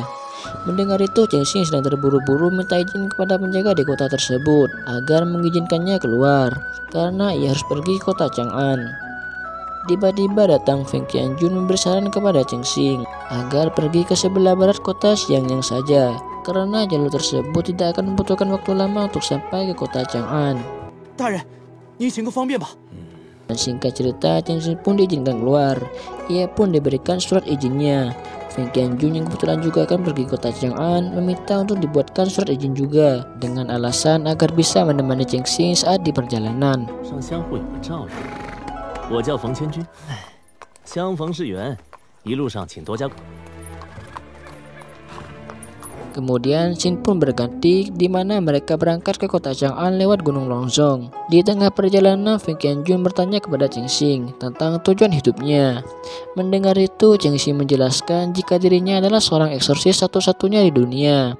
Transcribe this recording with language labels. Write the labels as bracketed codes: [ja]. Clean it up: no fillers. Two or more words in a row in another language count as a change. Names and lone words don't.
[id] Mendengar itu, Cheng Xing sedang terburu-buru minta izin kepada penjaga di kota tersebut agar mengizinkannya keluar. karena ia harus pergi ke kota Chang'an. Tiba-tiba datang Feng Qianjun memberi saran kepada Cheng Xing agar pergi ke sebelah barat kota Xiangyang saja, karena jalur tersebut tidak akan membutuhkan waktu lama untuk sampai ke kota Chang'an. [zh] 大人，您行个方便吧。 [id] Dan singkat cerita, Cheng Xing pun diizinkan keluar. Ia pun diberikan surat izinnya. Feng Qianjun yang kebetulan juga akan pergi ke kota Chang'an meminta untuk dibuatkan surat izin juga dengan alasan agar bisa menemani Cheng Xing saat di perjalanan. [zh] 上相互有个照应。我叫冯千军，相逢是缘，一路上请多加。 [id] Kemudian scene pun berganti di mana mereka berangkat ke kota Chang'an lewat Gunung Longzong. Di tengah perjalanan, Feng Qianjun bertanya kepada Cheng Xing tentang tujuan hidupnya. Mendengar itu, Cheng Xing menjelaskan jika dirinya adalah seorang eksorsis satu-satunya di dunia.